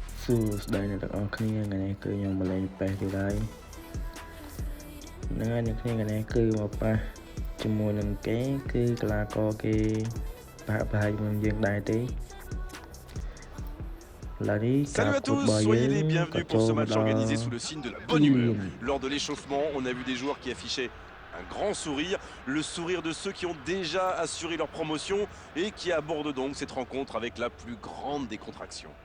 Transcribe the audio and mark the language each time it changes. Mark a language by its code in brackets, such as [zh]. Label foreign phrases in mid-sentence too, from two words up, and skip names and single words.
[km] ស្ដីអ្នកទាំងអស់គ្នាថ្ងៃនេះគឺខ្ញុំមកលេងប៉េះទៀតហើយហ្នឹងហើយអ្នកគ្នាថ្ងៃនេះគឺមកប៉ះជាមួយនឹងគេគឺកីឡាករគេប្រហែលជាមួយយើងដែរទេ [fr] Salut à tous, soyez les bienvenus pour ce match organisé sous le signe de la bonne humeur. Lors de l'échauffement, on a vu des joueurs qui affichaient un grand sourire, le sourire de ceux qui ont déjà assuré leur promotion et qui abordent donc cette rencontre avec la plus grande décontraction.